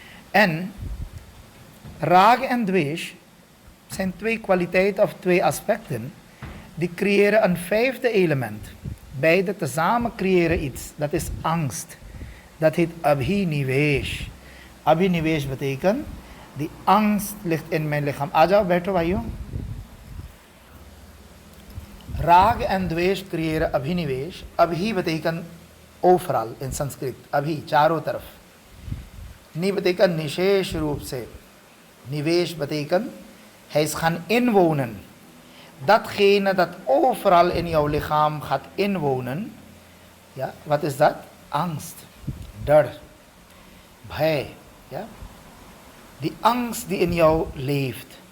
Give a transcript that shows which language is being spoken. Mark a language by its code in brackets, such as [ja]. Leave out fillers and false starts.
[nl] En raag en dweesh zijn twee kwaliteiten of twee aspecten die creëren een vijfde element. Beide tezamen creëren iets, dat is angst. Dat heet abhinivesh. Abhinivesh betekent, die angst ligt in mijn lichaam. [hi] Aja, बैठो भाइयों. [nl] Raag en dweesh creëren abhinivesh. Abhi betekent overal in Sanskrit. [hi] Abhi, चारों तरफ. Ni [nl] betekent [hi] निशेष रूप से. [nl] Nivesh betekent, hij is gaan inwonen. Datgene dat overal in jouw lichaam gaat inwonen, ja, wat is dat? Angst, dar, bhai, ja. Die angst die in jou leeft.